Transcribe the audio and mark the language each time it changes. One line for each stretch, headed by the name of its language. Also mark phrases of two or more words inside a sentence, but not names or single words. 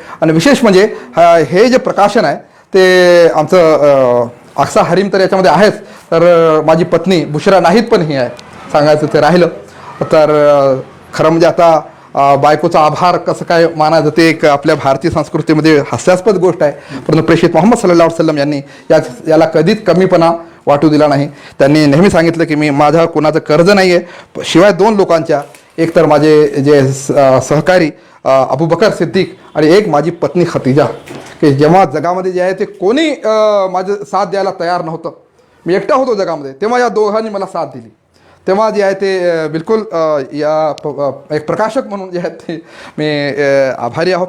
Marathi: आणि विशेष म्हणजे हे जे प्रकाशन आहे ते आमचं अक्सा हरीम तर याच्यामध्ये आहेच, तर माझी पत्नी बुशरा नाहीत पण ही आहे, सांगायचं ते राहिलं. तर खरं म्हणजे आता बायकोचा आभार कसं काय मानायचं ते एक आपल्या भारतीय संस्कृतीमध्ये हास्यास्पद गोष्ट आहे. परंतु प्रेषित मोहम्मद
Arabic: صلى الله عليه وسلم
Marathi: यांनी याला कधीच कमीपणा वाटू दिला नाही. त्यांनी नेहमी सांगितलं की मी माझ्यावर कोणाचं कर्ज नाही आहे, शिवाय 2 लोकांच्या, एक तर माझे जे सहकारी अबू बकर सिद्दीक आणि एक माझी पत्नी खतीजा, की जेव्हा जगामध्ये जे आहे ते कोणी माझं साथ द्यायला तयार नव्हतं, मी एकटा होतो जगामध्ये, तेव्हा या दोघांनी मला साथ दिली. तेव्हा जे आहे ते बिलकुल एक प्रकाशक म्हणून जे आहेत ते मी आभारी आहोत.